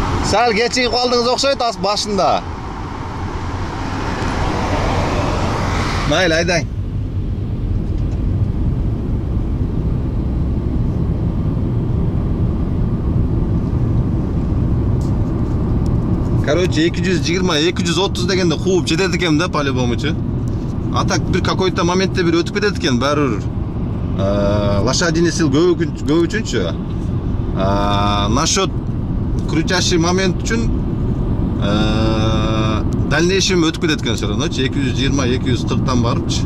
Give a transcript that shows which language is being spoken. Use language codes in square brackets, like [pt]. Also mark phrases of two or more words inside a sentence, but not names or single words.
[uz] Sal kechigib qoldingiz o'xshaydi boshында. Mayli, haydang. [ky] Короче, 220-230 дегенде кууп жетет экен да по-любому-чу. А так бир какой-то моментте бир өтүп кетет экен, баары [ru] лошадиный сил [ky] көп үчүнчү. [ru] Насчет крутящий момент [ky] үчүн дальнейшем өтүп кетет экен [ru] все равно, [ky] 220-240тан барыпчы.